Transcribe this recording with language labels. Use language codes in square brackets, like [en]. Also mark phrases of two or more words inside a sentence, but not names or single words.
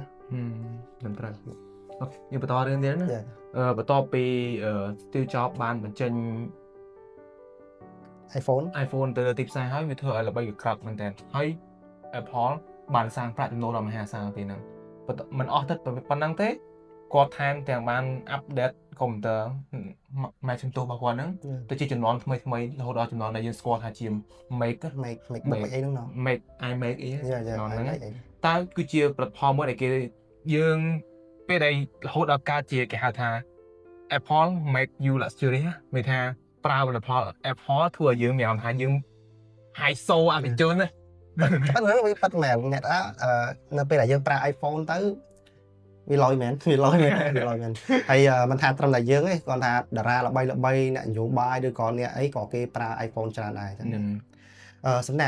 [km] មិនត្រូវយើងបន្តរឿងទៀតណាបន្ទាប់ពី Steve Jobs បានបញ្ចេញiPhone ទៅលើទីផ្សារហើយវាធ្វើឲ្យល្បីកក្រើកមែនតើហើយ Apple បានសាងប្រាក់ចំណូលដ៏មហាសាលពេលហ្នឹងមិនអស់ទៅប៉ុណ្ណឹងទេគាត់ថែមទាំងបាន update កុំព្យូទ័រ Macintosh របស់គាត់ហ្នឹងទៅជាចំនួនថ្មីរហូតដល់ចំនួនដែលយើងស្គាល់ថាជា Make អីហ្នឹង Make iMac អីហ្នឹងតើគឺជាផលិតផលមួយដែលគេយើងពេលដែលរហូតដល់កើតជាគេហៅថា Apple [en] make you luxury [km] មានថាប្រើផលិតផល Apple ធ្វើឲ្យយើងមានអារម្មណ៍ថាយើង [en] high soul [km] អភិជនណា ប៉ុន្តែវាប៉ាត់មែនអ្នកនៅពេលដែលយើងប្រើ iPhone ទៅវាលយមែនហើយមិនថាត្រឹមតែយើងទេគាត់ថាតារាល្បីអ្នកនយោបាយឬក៏អ្នកអីក៏គេប្រើ iPhone ច្រើនដែរសំណាង